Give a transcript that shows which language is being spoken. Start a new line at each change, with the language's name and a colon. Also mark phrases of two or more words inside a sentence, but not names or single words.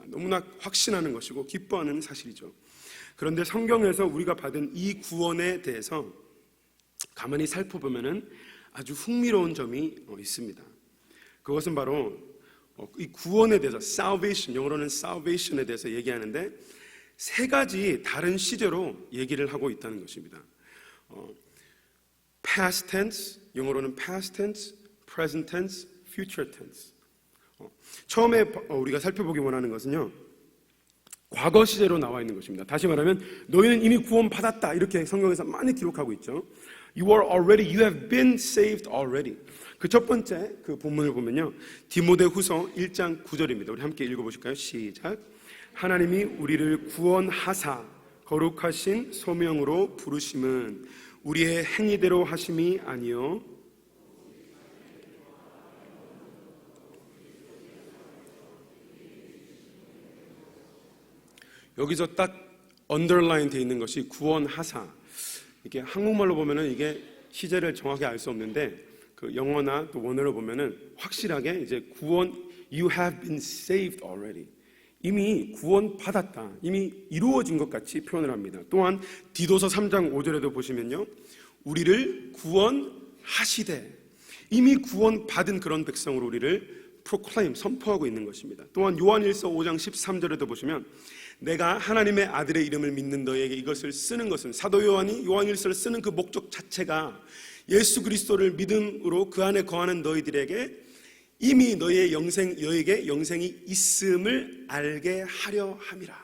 Korean: 너무나 확신하는 것이고 기뻐하는 사실이죠. 그런데 성경에서 우리가 받은 이 구원에 대해서 가만히 살펴보면 아주 흥미로운 점이 있습니다. 그것은 바로 이 구원에 대해서 salvation, 영어로는 salvation에 대해서 얘기하는데 세 가지 다른 시제로 얘기를 하고 있다는 것입니다.
English: past tense, 영어로는 past tense, present tense, future tense.
Korean: 처음에 우리가 살펴보기 원하는 것은요, 과거 시제로 나와 있는 것입니다. 다시 말하면 너희는 이미 구원 받았다, 이렇게 성경에서 많이 기록하고 있죠.
English: You have been saved already.
Korean: 그 첫 번째 그 본문을 보면요, 디모데후서 1장 9절입니다. 우리 함께 읽어보실까요? 시작. 하나님이 우리를 구원하사 거룩하신 소명으로 부르심은 우리의 행위대로 하심이 아니요 여기서 딱 언더라인 돼 있는 것이 구원하사. 이게 한국말로 보면은 이게 시제를 정확히 알 수 없는데 그 영어나 또 원어로 보면은 확실하게 이제 구원,
English: you have been saved already.
Korean: 이미 구원받았다. 이미 이루어진 것 같이 표현을 합니다. 또한 디도서 3장 5절에도 보시면요. 우리를 구원하시되 이미 구원받은 그런 백성으로 우리를 proclaim, 선포하고 있는 것입니다. 또한 요한일서 5장 13절에도 보시면 내가 하나님의 아들의 이름을 믿는 너에게 이것을 쓰는 것은 사도 요한이 요한일서를 쓰는 그 목적 자체가 예수 그리스도를 믿음으로 그 안에 거하는 너희들에게 이미 너에게 영생이 있음을 알게 하려 함이라.